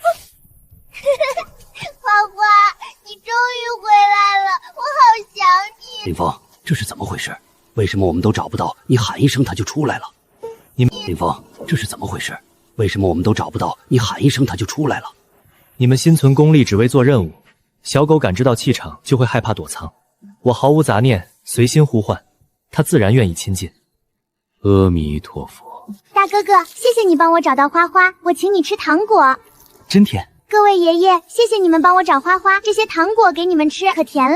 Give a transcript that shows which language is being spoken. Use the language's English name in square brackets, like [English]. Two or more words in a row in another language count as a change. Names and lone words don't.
[Chinese] 花花，你終於回來了，我好想你。林峰，這是怎麼回事？為什麼我們都找不到？你喊一聲它就出來了。林峰，這是怎麼回事？為什麼我們都找不到？你喊一聲它就出來了。你們心存功利，只為做任務。小狗感知到氣場就會害怕躲藏，我毫無雜念，隨心呼喚，它自然願意親近。阿彌陀佛。大哥哥，謝謝你幫我找到花花，我請你吃糖果。真甜。各位爺爺，謝謝你們幫我找花花，這些糖果給你們吃，可甜了。